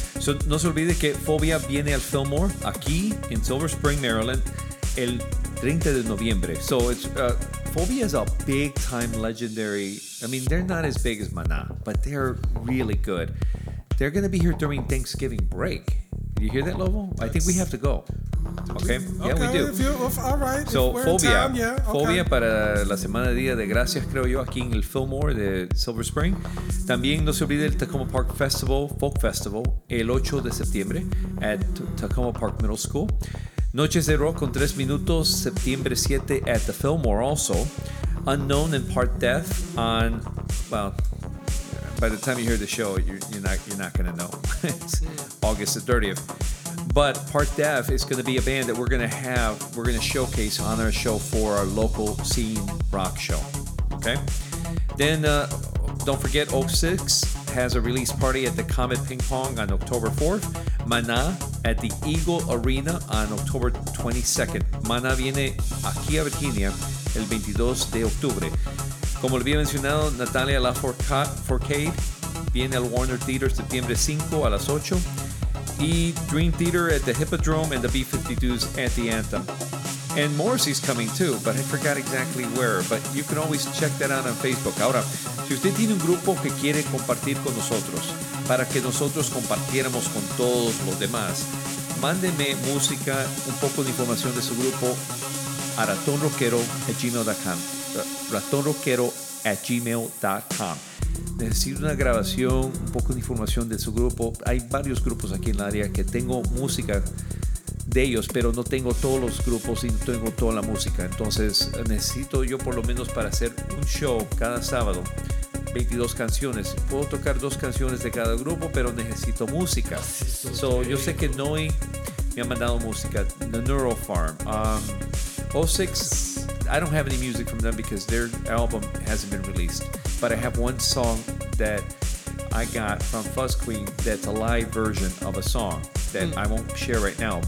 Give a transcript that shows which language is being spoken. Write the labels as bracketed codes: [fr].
[es] So no se olvide que Fobia viene al Fillmore aquí in Silver Spring, Maryland, el 30 de noviembre. [en] So it's Fobia is a big time legendary. I mean, they're not as big as Maná, but they're really good. They're going to be here during Thanksgiving break. You hear that, Lobo? I think we have to go. Okay? We do. [es] Fobia para la semana de Día de Gracias, creo yo, aquí en el Fillmore de Silver Spring. También no se olvide el Tacoma Park Festival, Folk Festival, el 8 de septiembre at Tacoma Park Middle School. Noches de Rock con 3 Minutos, septiembre 7 [en] at the Fillmore also. Unknown and Part Death on, by the time you hear the show, you're not going to know. It's August the 30th. But Part Def is going to be a band that we're going to showcase on our show for our local scene rock show. Okay? Then don't forget, Oak Six has a release party at the Comet Ping Pong on October 4th. Maná at the Eagle Arena on October 22nd. [es] Maná viene aquí a Virginia el 22 de octubre. Como le había mencionado, Natalia Lafourcade viene al Warner Theater septiembre 5 a las 8. [en] Y Dream Theater at the Hippodrome and the B-52s at the Anthem. And Morrissey's coming too, but I forgot exactly where. But you can always check that out on Facebook. [es] Ahora, si usted tiene un grupo que quiere compartir con nosotros, para que nosotros compartiéramos con todos los demás, mándeme música, un poco de información de su grupo, a ratonroquero@gmail.com. ratonroquero@gmail.com. Necesito una grabación, un poco de información de su grupo. Hay varios grupos aquí en el área que tengo música de ellos, pero no tengo todos los grupos y no tengo toda la música. Entonces necesito yo, por lo menos para hacer un show cada sábado, 22 canciones. Puedo tocar dos canciones de cada grupo, pero necesito música. So, yo sé que Noi me ha mandado música. The Neural Farm. [en] O6, I don't have any music from them because their album hasn't been released. But I have one song that I got from Fuzz Queen that's a live version of a song that I won't share right now.